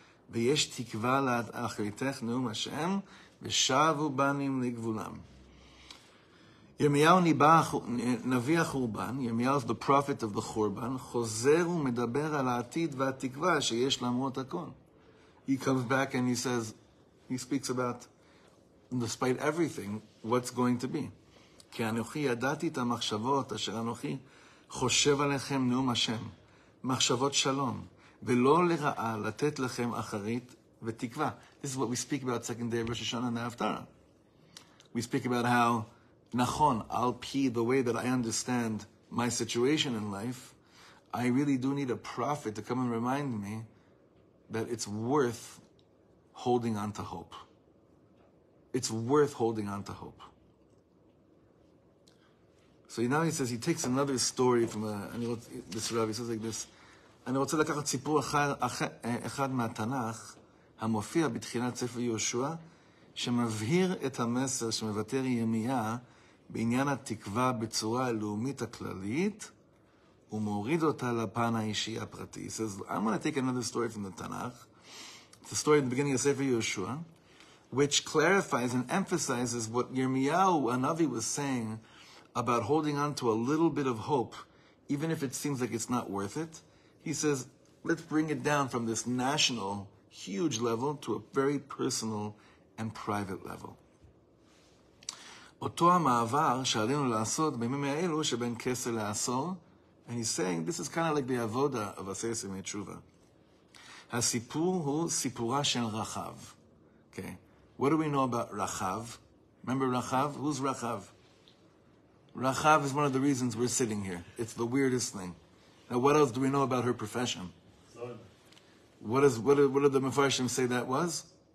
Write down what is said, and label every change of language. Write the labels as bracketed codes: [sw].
[he] ויש תקווה לאחריתך נאום השם, ושבו בנים לגבולם. ירמיהו נביא החורבן, ירמיהו [en] is the prophet of the [he] חורבן, חוזר ומדבר על העתיד והתקווה שיש למרות הכל. [en] He comes back and he speaks about, despite everything, what's going to be. [he] כי אנוכי ידעתי את המחשבות אשר אנוכי חושב עליכם נאום השם. מחשבות שלום, ולא לרעה לתת לכם אחרית ותקווה. [en] This is what we speak about second day of Rosh Hashanah and the Haftarah. We speak about how, nachon, al-pi, the way that I understand my situation in life, I really do need a prophet to come and remind me that it's worth holding on to hope. It's worth holding on to hope. So now he says, he takes another story from this Rav, he says like this, [he] אני רוצה לקחת סיפור אחד מהתנ"ך, המופיע בתחילת ספר יהושע, שמבהיר את המסר שמבטא ירמיה בעניין התקווה בצורה הלאומית הכללית, ומוריד אותה לפן האישי הפרטי. [en] He says, I'm going to take another story from the Tanakh. It's the story at the beginning of Sefer Yehoshua, which clarifies and emphasizes what Yirmiyahu Hanavi was saying about holding on to a little bit of hope, even if it seems like it's not worth it. He says, let's bring it down from this national, huge level to a very personal and private level. [he] אותו המעבר שעלינו לעשות בימים האלו שבין כסר לעשור, [en] and he's saying, this is kind of like the avoda of [he] עשרת ימי תשובה. הסיפור הוא סיפורה של רחב. [en] Okay, what do we know about Rachav? Remember Rachav? Who's Rachav? Rachav is one of the reasons we're sitting here. It's the weirdest thing. Now, what else do we know about her profession? What did the Mefarshim say that was?